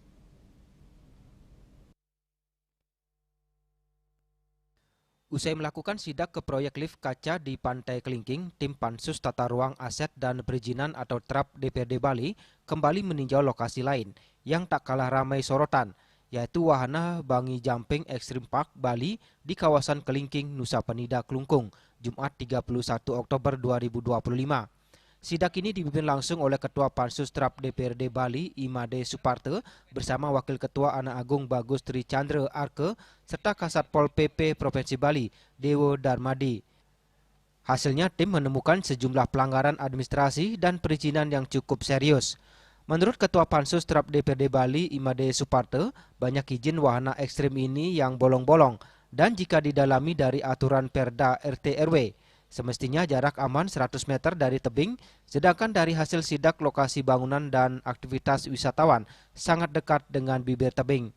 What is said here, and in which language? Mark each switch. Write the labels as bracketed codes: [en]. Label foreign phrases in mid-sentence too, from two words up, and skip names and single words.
[id] Usai melakukan sidak ke proyek lift kaca di Pantai Kelingking, tim Pansus Tata Ruang Aset dan Perizinan atau TRAP DPRD Bali kembali meninjau lokasi lain yang tak kalah ramai sorotan, yaitu wahana [en] bungee jumping [id] Extreme Park Bali di kawasan Kelingking, Nusa Penida, Kelungkung, Jumat 31 Oktober 2025. Sidak ini dipimpin langsung oleh Ketua Pansus TRAP DPRD Bali, Imade Suparte, bersama Wakil Ketua Anak Agung Bagus Tri Chandra Arke, serta Kasat Pol PP Provinsi Bali, Dewo Darmadi. Hasilnya tim menemukan sejumlah pelanggaran administrasi dan perizinan yang cukup serius. Menurut Ketua Pansus TRAP DPRD Bali, Imade Suparte, banyak izin wahana ekstrim ini yang bolong-bolong dan jika didalami dari aturan Perda RT RW, semestinya jarak aman 100 meter dari tebing, sedangkan dari hasil sidak lokasi bangunan dan aktivitas wisatawan sangat dekat dengan bibir tebing.